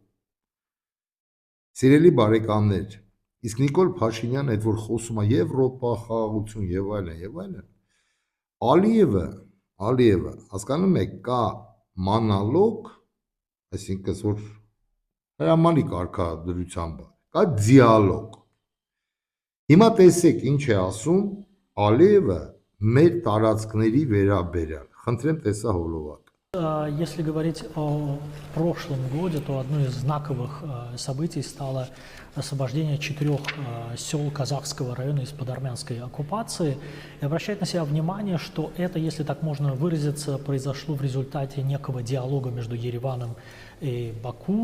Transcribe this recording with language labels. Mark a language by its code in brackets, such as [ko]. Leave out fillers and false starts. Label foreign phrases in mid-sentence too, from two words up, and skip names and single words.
[hy] Սիրելի բարեկամներ, իսկ Նիկոլ Փաշինյանը այդ որ խոսում է Եվրոպա խաղաղություն եւ այլն, Ալիևը, հասկանում եք, կա մանալոգ, այսինքն որ հրամանի կարգադրությամբ, կա դիալոգ։ Հիմա տեսեք ինչ է ասում Ալիևը մեր տարածքների վերաբերյալ։ Խնդրեմ տեսա հոլովակ։ [ru] Если говорить о прошлом годе, то одно из знаковых событий стало освобождение 4 сел Казахского района из-под армянской оккупации. И обращает на себя внимание, что это, если так можно выразиться, произошло в результате некого диалога между Ереваном и Баку.